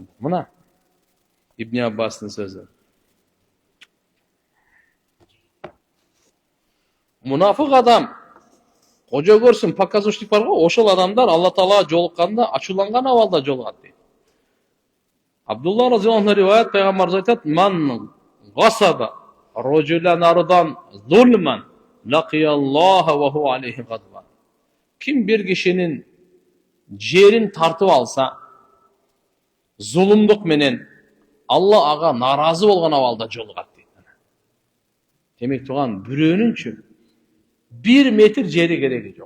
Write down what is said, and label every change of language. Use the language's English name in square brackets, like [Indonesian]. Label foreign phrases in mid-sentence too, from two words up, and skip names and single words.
[Kyrgyz] Мына Ибн Аббастын сөзү. Мунафык адам кожо көрсүн, показушник бар го, ошол адамдар Алла Таала жолукканда ачууланган абалда жолугат дейт. Абдулла [Arabic] رضي الله عنه [Kyrgyz] риваят, пайгамбарыбыз айтат: [Arabic] "من غصب رجلا أرضا ظلما لقي الله وهو عليه غضبان." [Kyrgyz] Ким бир кишинин жерин тартып алса, зулумдук менен, Алла ага наразы болгон абалда жолугат дейт. Демек турган бирөөнүнчү 1 метр жери кереги жок.